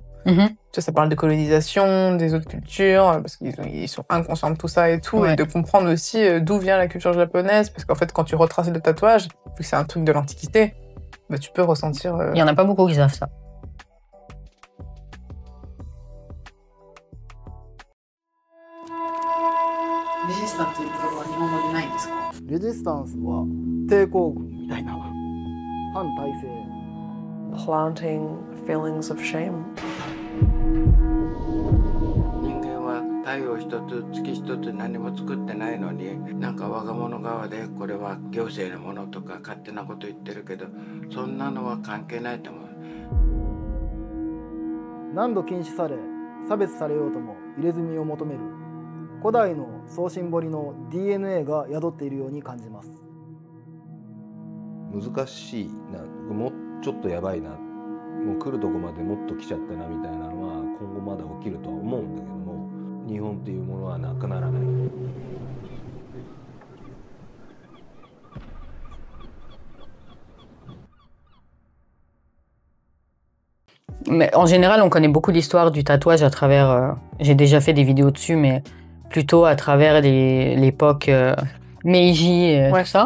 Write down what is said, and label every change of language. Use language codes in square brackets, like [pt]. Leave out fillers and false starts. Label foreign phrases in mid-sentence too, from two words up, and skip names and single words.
[fr] Tu vois, ça parle de colonisation, des autres cultures, parce qu'ils sont inconscients de tout ça et tout, et de comprendre aussi d'où vient la culture japonaise, parce qu'en fait, quand tu retraces le tatouage, vu que c'est un truc de l'Antiquité, bah, tu peux ressentir... Il y en a pas beaucoup qui savent ça. [ja] Resistance は抵抗軍みたいな反体制 [en] planting feelings of shame [ja] 人間は太陽一つ月一つ何も作ってないのになんか我が物側でこれは行政のものとか勝手なこと言ってるけどそんなのは関係ないと思う何度禁止され差別されようとも入れ墨を求める古代の送信彫りの DNA が宿っているように感じます難しいな、もうちょっとやばいな、もう来るとこまでもっと来ちゃったなみたいなのは今後まだ起きるとは思うんだけども、日本っていうものはなくならない。 [fr] Mais en général, on connaît beaucoup l'histoire du tatouage à travers... j'ai déjà fait des vidéos dessus, mais plutôt à travers l'époque Meiji, tout ça.